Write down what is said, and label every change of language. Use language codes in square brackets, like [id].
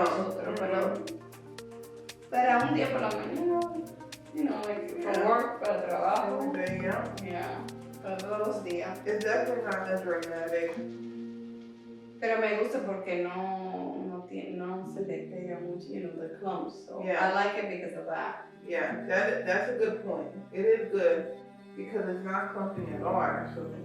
[es] nosotros, pero para un día por la mañana, like for work, para trabajo. [en] Every day, yeah. [es] Yeah, para todos los días. [en] It's definitely not that dramatic. [es] Pero me gusta porque no se le pega mucho, the clumps. So [en] Yeah. I like it because of that. Yeah, that's a good point. It is good because it's not clumping at all, actually.